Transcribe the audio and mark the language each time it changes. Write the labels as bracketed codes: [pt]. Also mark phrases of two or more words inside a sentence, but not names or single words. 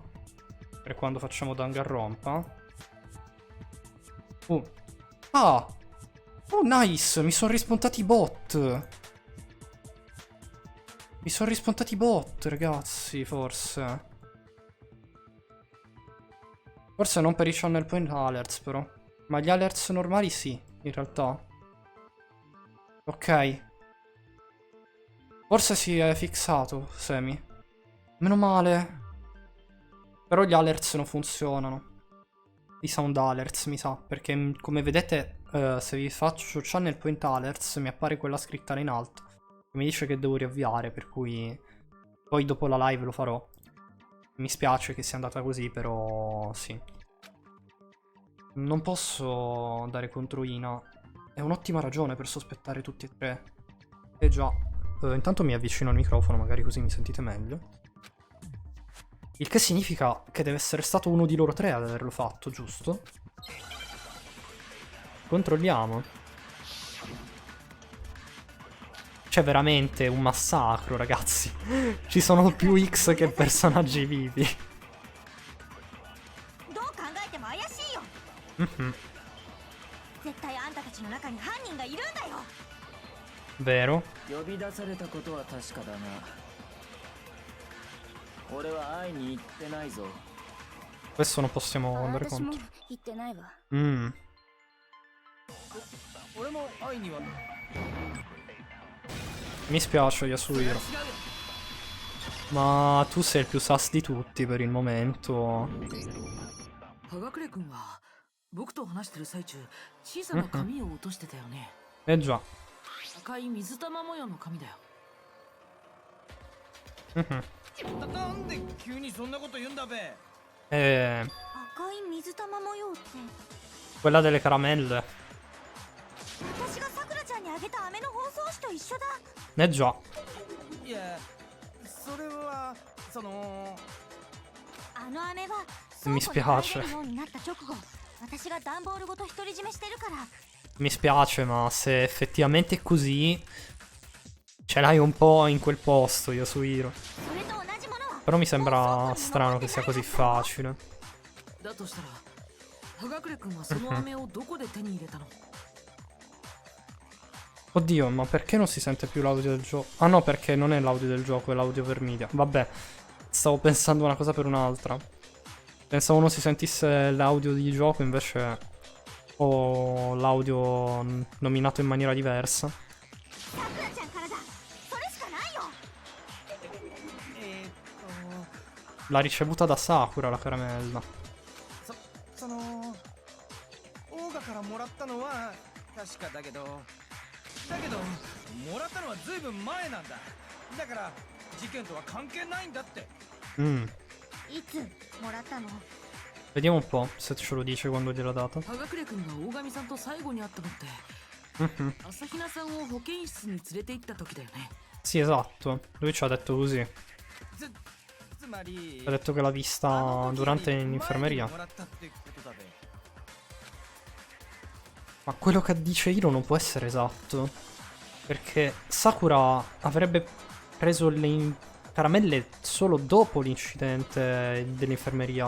[it] Per quando facciamo Danganronpa. [en] Ah! Oh, nice! [it] Mi sono rispuntati i bot! Mi sono rispuntati i bot, ragazzi, forse. Forse non per i [en] channel point alerts, [it] però. Ma gli alerts normali sì, in realtà. Ok. Forse si è fissato, Semi. Meno male. Però gli alerts non funzionano. I [en] sound alerts, [it] mi sa. Perché, come vedete, se vi faccio [en] channel point alerts, [it] mi appare quella scritta là in alto. Mi dice che devo riavviare, per cui poi dopo la live lo farò. Mi spiace che sia andata così, però sì. Non posso dare contro Ina. È un'ottima ragione per sospettare tutti e tre. Eh già. Intanto mi avvicino al microfono, magari così mi sentite meglio. Il che significa che deve essere stato uno di loro tre ad averlo fatto, giusto? Controlliamo. C'è veramente un massacro, ragazzi. Ci sono più X che personaggi vivi. [ja] どう考えても怪しいよ。 Mhm. 絶対あんたたちの中に犯人がいるんだよ。 [it] Vero? [ja] 呼び出されたことは確かだが俺は会いに行ってないぞ [it] Questo non possiamo andare [ja] 私も [it] contro. [ja] 言ってないわ。俺も会いには [it] Mi spiace, Yasuhiro. Ma tu sei il più sus di tutti per il momento. [ja] 葉隠君は僕と話してる最中小さな紙を落としてたよね。 [it] Eh già. [ja] 赤い水玉模様の紙だよ。 Mhm. なんで急にそんなこと言うんだべ。 Eh, 赤い水玉模様って [it] quella delle caramelle. [ja] 私がさくらちゃんにあげた飴の包装紙と一緒だ。 [it] Eh già. [ja] いやそれはそのあの飴は [it] Mi [ja] 倉庫に [it] spiace. [ja] 入れるようになった直後、私が段ボールごと独り占めしてるから。 [it] Mi spiace, ma se effettivamente è così, ce l'hai un po' in quel posto, Yasuhiro. [ja] それと同じものは [it] Però mi sembra strano che sia così facile. [ja] だとしたら葉隠君はその飴をどこで手に入れたの？ [it] Oddio, ma perché non si sente più l'audio del gioco? Ah no, perché non è l'audio del gioco, è l'audio per media. Vabbè, stavo pensando una cosa per un'altra. Pensavo non si sentisse l'audio di gioco, invece ho l'audio nominato in maniera diversa. [ja] さくらちゃんからだ。それしかないよ。 [it] L'ha ricevuta da Sakura la caramella. [ja] そのオーガからもらったのは確かだけどもらったのはずいぶん前なんだ。だから事件とは関係ないんだって。いつもらったの？ [it] Vediamo un po' se ce lo dice quando gliel'ha data. [ja] 葉隠君が大神さんと最後に会ったのって Mhm. 朝比奈さんを保健室に連れて行った時だよね。 [it] Sì, esatto. Lui ci ha detto così. [ja] つまり [it] Ha detto che l'ha vista durante l'infermeria. Ma quello che dice Hiro non può essere esatto. Perché Sakura avrebbe preso le caramelle solo dopo l'incidente dell'infermeria.